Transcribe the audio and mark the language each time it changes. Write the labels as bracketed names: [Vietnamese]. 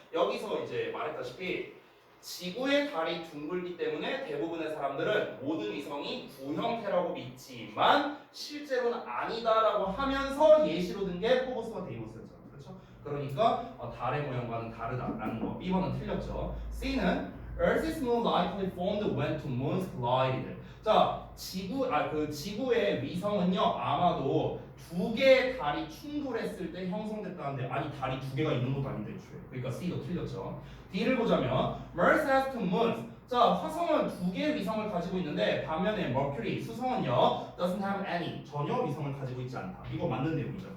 [Korean] 여기서 이제 말했다시피 지구의 달이 둥글기 때문에 대부분의 사람들은 모든 위성이 구 형태라고 믿지만 실제로는 아니다라고 하면서 예시로 든 게 포버스와 데이모스였죠. 그렇죠? 그러니까 달의 모양과는 다르다라는 거. B번은 틀렸죠. [English] C는 Earth is more likely formed when two moons collided. [Korean] 자, 지구의 위성은요 아마도 두 개의 달이 충돌했을 때 형성됐다는데 아니 달이 두 개가 있는 것도 아닌데 애초에. 그러니까 C도 틀렸죠. D를 보자면 [English] Mars has two moons. [Korean] 자, 화성은 2개의 위성을 가지고 있는데 반면에 Mercury, 수성은요 [English] doesn't have any, [Korean] 전혀 위성을 가지고 있지 않다. 이거 맞는 내용이죠.